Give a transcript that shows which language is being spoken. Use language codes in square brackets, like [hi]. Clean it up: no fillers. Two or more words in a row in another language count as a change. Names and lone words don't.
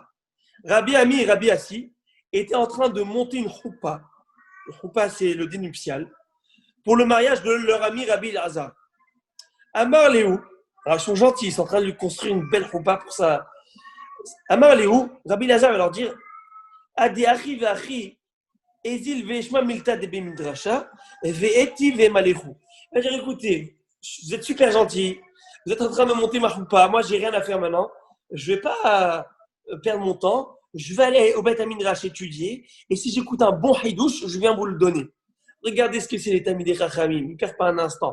[fr] Rabbi Ami et Rabbi Assi étaient en train de monter une choupa. Le choupa, c'est le dénuptial, pour le mariage de leur ami Rabbi Azar. [arc] אמר ליה, [fr] alors ils sont gentils, ils sont en train de lui construire une belle choupa pour ça. [arc] אמר ליה, [fr] Rabbi Lazar va leur dire [arc] עדי אחי ואחי איזיל ואשמע מילתא ד במדרשא ואיתי ואמלכו. [fr] Il va dire écoutez, vous êtes super gentils, vous êtes en train de monter ma choupa, moi j'ai rien à faire maintenant, je vais pas perdre mon temps, je vais aller au [he] בית מדרש [fr] étudier et si j'écoute un bon haïdouche, je viens vous le donner. Regardez ce que c'est les [he] תלמידי חכמים, [fr] ils ne perdent pas un instant.